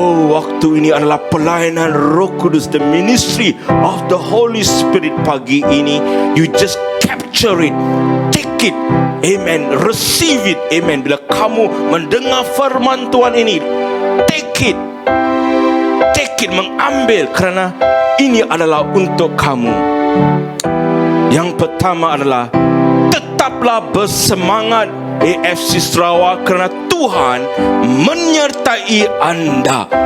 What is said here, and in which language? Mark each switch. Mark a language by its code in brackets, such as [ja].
[ms] Waktu ini adalah pelayanan Roh Kudus, [en] the ministry of the Holy Spirit [ms] pagi ini. [en] You just capture it, take it, amen, receive it, amen. [ms] Bila kamu mendengar firman Tuhan ini, [en] take it, [ms] mengambil, kerana ini adalah untuk kamu. Yang pertama adalah tetaplah bersemangat AFC Sarawak, kerana Tuhan menyertai anda.